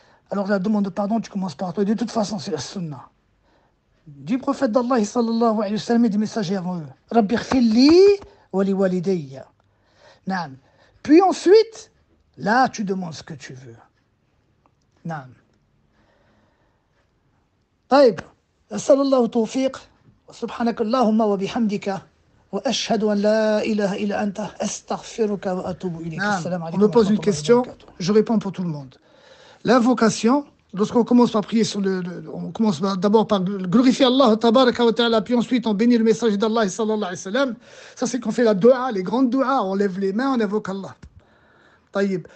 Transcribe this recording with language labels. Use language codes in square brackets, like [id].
[fr] Alors la demande de pardon, tu commences par toi. De toute façon, c'est la sunna. Du prophète d'Allah, sallallahu alayhi wa sallam, et des messagers avant eux. [ar] Rabbi khfirli wa li walidayya. Naam. [fr] Puis ensuite, là, tu demandes ce que tu veux. [ar] Naam. طيب. أسأل الله التوفيق سبحانك اللهم وبحمدك وأشهد أن لا إله إلا أنت أستغفرك وأتوب إليك. السلام عليكم. [fr] On me pose une question, je réponds pour tout le monde. L'invocation, lorsqu'on commence par prier on commence d'abord par glorifier Allah tabaraka wa ta'ala, puis ensuite on bénit le messager d'Allah sallallahu alayhi wa sallam. Ça c'est qu'on fait la dua, les grandes duas, on lève les mains, on invoque Allah. Taïb.